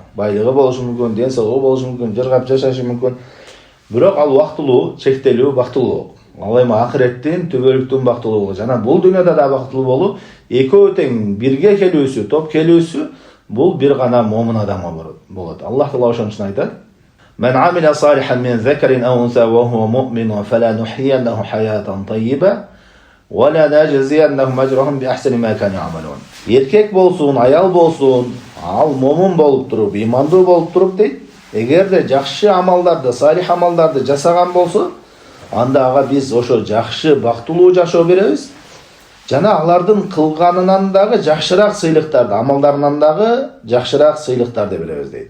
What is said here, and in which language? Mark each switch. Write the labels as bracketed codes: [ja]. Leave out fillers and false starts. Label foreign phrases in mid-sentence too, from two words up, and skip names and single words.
[ky] Байлыгы болушу мүмкүн, ден соолугу болушу мүмкүн, жыргап жашашы мүмкүн. Бирок ал убактылуу, чектелүү бактылуулук. Ал эми ахиреттин түбөлүктүн бактылуулугу жана бул дүйнөдө да бактылуу болуу, экөө тең бирге келүүсү, топ келүүсү бул бир гана момун адамга болот. Аллах Таала ошон үчүн айтат: [ar] "من عمل صالحا من ذكر أو أنثى وهو مؤمن فلنحيينه حياة طيبة ولنجزينهم أجرهم بأحسن ما كانوا يعملون." [ky] Эркек болсун, аял болсун, ал момун болуп туруп, имандуу болуп туруп дейт. Эгерде жакшы амалдарды, салих амалдарды жасаган болсо, анда ага биз ошо жакшы бактылуу жашоо беребиз. Жана алардын кылганынан дагы жакшыраак сыйлыктарды, амалдарынан дагы жакшыраак сыйлыктарды беребиз дейт.